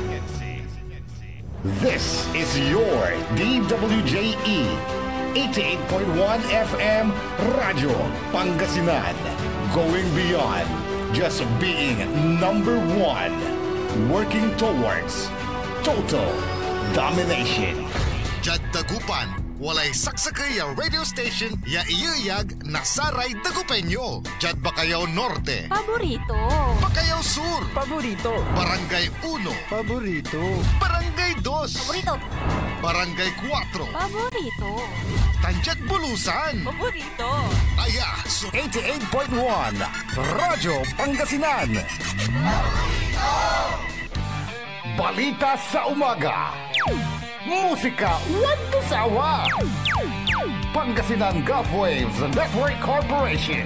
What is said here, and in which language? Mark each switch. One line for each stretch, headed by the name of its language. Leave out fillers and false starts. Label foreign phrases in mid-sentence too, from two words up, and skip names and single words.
English: This is your DWJE 88.1 FM Radio Pangasinan, going beyond just being number one, working towards total domination.
Pangasinan: Jad Dagupan, walay saksakay ya radio station ya iyayag nasaray Dagupenyo. Jad Bacayao Norte. Paborito. Bacayao Sur. Paborito. Barangay 1. Paborito. Barangay 2. Paborito. Barangay 4. Paborito. Tanjat Bulusan. Paborito. Aya, so 88.1 Radyo Pangasinan.
Filipino: Balita sa umaga. Musika walang sawa. Pangasinan Gulf Waves Network Corporation.